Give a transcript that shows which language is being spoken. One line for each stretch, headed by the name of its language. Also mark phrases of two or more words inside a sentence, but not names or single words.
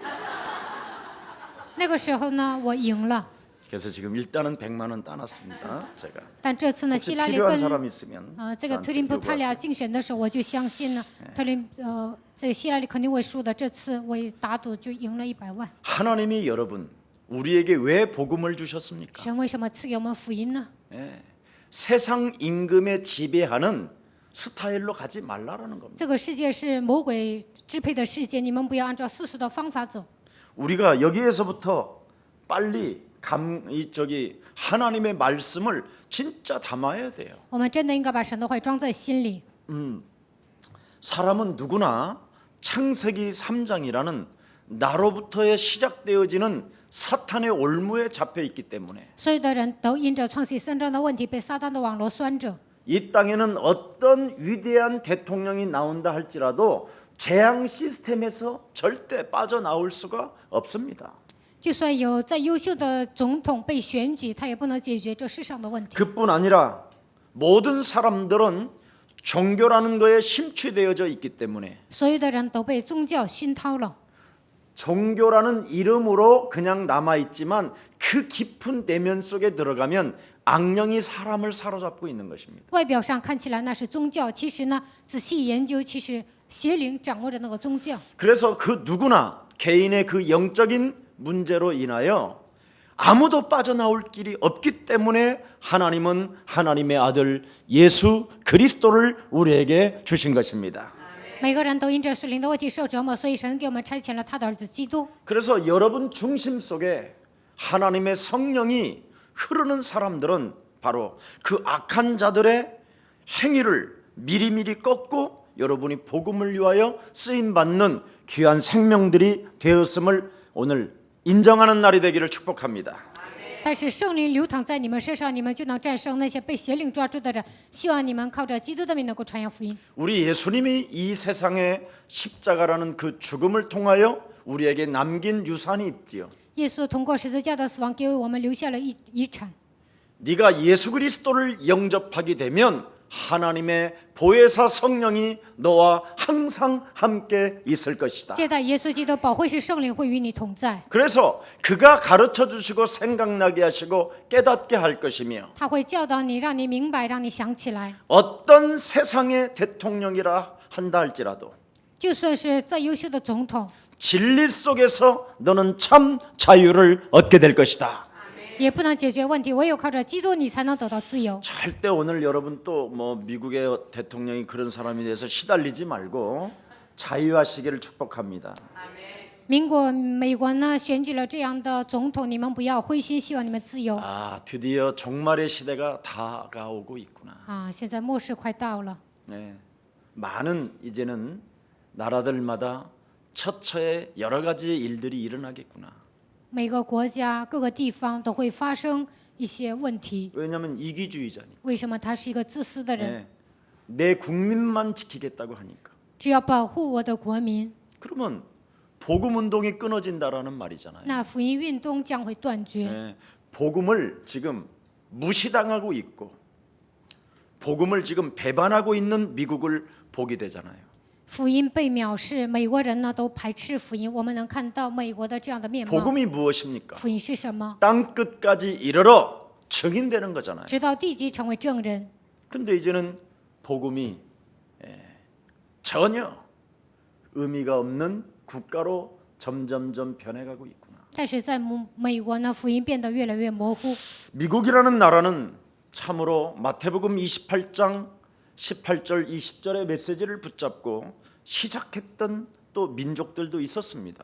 Chinese: 那个时候呢，我赢了。
Korean: 그래서 지금 일단은 100만 원 따놨습니다. 제가
Chinese: 但这次呢，
Korean: 혹시
Chinese: 希拉里
Korean: 필요한
Chinese: 跟
Korean: 사람 있으면
Chinese: 这个特林普
Korean: 저한테
Chinese: 他俩
Korean: 요구하세요.
Chinese: 竞选的时候，我就相信呢，这个希拉里肯定会输的。这次我也打赌就赢了100万。
Korean: 하나님이 여러분 우리에게 왜 복음을 주셨습니까?
Chinese: 神为什么赐给我们福音呢？
Korean: 예, 세상 임금에 지배하는 스타일로 가지 말라라는 겁니다.
Chinese: 这个世界是魔鬼支配的世界，你们不要按照世俗的方法走。
Korean: 우리가 여기에서부터 빨리 하나님의 말씀을 진짜 담아야 돼요.
Chinese: 我们真的应该把神的话装在心里。
Korean: 사람은 누구나 창세기 3장이라는 나로부터의 시작되어지는 사탄의 올무에 잡혀 있기 때문에
Chinese: 所有的人都因着创世3章的问题被撒旦的网络拴着。
Korean: 이 땅에는 어떤 위대한 대통령이 나온다 할지라도 재앙 시스템에서 절대 빠져나올 수가 없습니다.
Chinese: 就算有再优秀的总统被选举，他也不能解决这世上的问题。
Korean: 그뿐 아니라 모든 사람들은 종교라는 거에 심취되어져 있기 때문에
Chinese: 所有的人都被宗教熏陶了。
Korean: 종교라는 이름으로 그냥 남아 있지만 그 깊은 내면 속에 들어가면 악령이 사람을 사로잡고 있는 것입니다.
Chinese: 外表上看起来那是宗教，其实呢，仔细研究，其实邪灵掌握着那个宗教。
Korean: 그래서 그 누구나 개인의 그 영적인 문제로 인하여 아무도 빠져나올 길이 없기 때문에 하나님은 하나님의 아들 예수 그리스도를 우리에게 주신 것입니다.
Chinese: 每个人都因着属灵的问题受折磨，所以神给我们差遣了他的儿子基督。
Korean: 그래서 여러분 중심 속에 하나님의 성령이 흐르는 사람들은 바로 그 악한 자들의 행위를 미리미리 꺾고 여러분이 복음을 위하여 쓰임받는 귀한 생명들이 되었음을 오늘 인정하는 날이 되기를 축복합니다.
Chinese: 但是圣灵流淌在你们身上，你们就能战胜那些被邪灵抓住的人。希望你们靠着基督的名能够传扬福音。
Korean: 우리 예수님이 이 세상에 십자가라는 그 죽음을 통하여 우리에게 남긴 유산이 있지요.
Chinese: 耶稣通过十字架的死亡，给我们留下了遗产。
Korean: 네가 예수 그리스도를 영접하게 되면 하나님의 보혜사 성령이 너와 항상 함께 있을 것이다.
Chinese: 接待耶稣基督保惠师圣灵会与你同在，
Korean: 그래서 그가 가르쳐 주시고 생각나게 하시고 깨닫게 할 것이며
Chinese: 他会教导你，让你明白，让你想起来。
Korean: 어떤 세상의 대통령이라 한다 할지라도
Chinese: 就算是再优秀的总统，
Korean: 진리 속에서 너는 참 자유를 얻게 될 것이다.
Chinese: 也不能解决问题，唯有靠着基督，你才能得到自由。
Korean: 절대 오늘 여러분 또 뭐 미국의 대통령이 그런 사람이 돼서 시달리지 말고 자유하시기를 축복합니다.
Chinese: 美国呢选举了这样的总统，你们不要灰心，希望你们自由。
Korean: 아, 드디어 종말의 시대가 다가오고 있구나.
Chinese: 啊，现在末世快到了，
Korean: 네. 많은 이제는 나라들마다 처처에 여러 가지 일들이 일어나겠구나.
Chinese: 每个国家、各个地方都会发生一些问题。
Korean: 왜냐하면 이기주의자니.
Chinese: 为什么他是一个自私的人？
Korean: 내 국민만 지키겠다고 하니까.
Chinese: 只要保护我的国民，
Korean: 그러면 복음 운동이 끊어진다라는 말이잖아요.
Chinese: 那福音运动将会断绝。
Korean: 네. 복음을 지금 무시당하고 있고 복음을 지금 배반하고 있는 미국을 보게 되잖아요.
Chinese: 福音被藐视，美国人呢都排斥福音。我们能看到美国的这样的面貌。
Korean: 복음이 무엇입니까?
Chinese: 福音是什么？
Korean: 땅 끝까지 이르러 증인되는 거잖아요.
Chinese: 直到地极成为证人。
Korean: 근데 이제는 복음이 전혀 의미가 없는 국가로 점점점 변해가고 있구나.
Chinese: 但是在美国呢，福音变得越来越模糊。
Korean: 미국이라는 나라는 참으로 마태복음 28장 18절 20절의 메시지를 붙잡고 시작했던 또 민족들도 있었습니다.